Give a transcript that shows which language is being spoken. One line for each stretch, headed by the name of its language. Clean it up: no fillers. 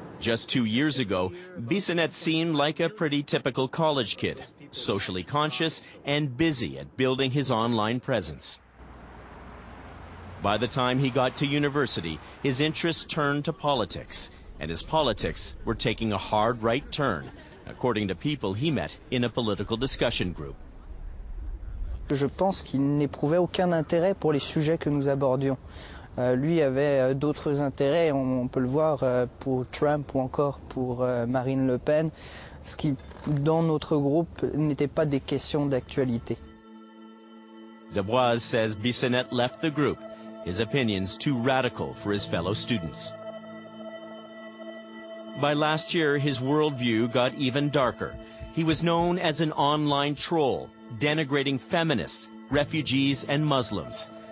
English: Just 2 years ago, Bissonnette seemed like a pretty typical college kid, socially conscious and busy at building his online presence. By the time he got to university, his interests turned to politics, and his politics were taking a hard right turn, according to people he met in a political discussion group.
French: Je pense qu'il n'éprouvait aucun intérêt pour les sujets que nous abordions. Lui avait d'autres intérêts, on peut le voir pour Trump ou encore pour Marine Le Pen, ce qui, dans notre groupe, n'était pas des questions d'actualité.
English: Deboise says Bissonnette left the group, his opinions too radical for his fellow students. By last year, his worldview got even darker. He was known as an online troll, denigrating feminists, refugees, and Muslims.